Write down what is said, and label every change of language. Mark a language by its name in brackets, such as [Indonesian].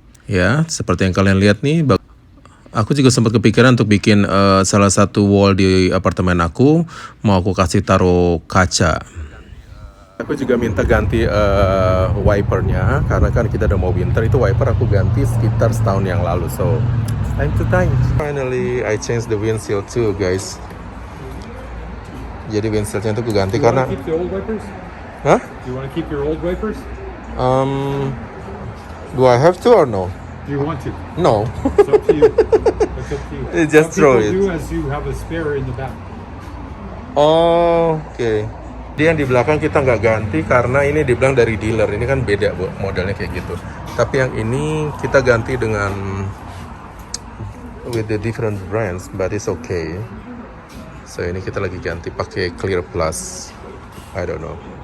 [Indonesian] Ya, seperti yang kalian lihat nih. Aku juga sempat kepikiran untuk bikin salah satu wall di apartemen aku, mau aku kasih taruh kaca. Aku juga minta ganti wipernya, karena kan kita udah mau winter. Itu wiper aku ganti sekitar setahun yang lalu, [English] so time to time. Finally I changed the windshield too guys. [Indonesian] Jadi windshieldnya tuh aku ganti karena. [English] Keep the old wipers? Hah? You want to keep your old wipers? Do I have to or no? Do you want to? No. It's up to you. It's up to you. Just throw people it. do is you have a spare in the back. Oh, oke. [Indonesian] Dia yang di belakang kita nggak ganti karena ini dibilang dari dealer. Ini kan beda Bu, modelnya kayak gitu. Tapi yang ini kita ganti dengan [English] with the different brands, but it's okay. [Indonesian] So ini kita lagi ganti pakai Clear Plus. [English] I don't know.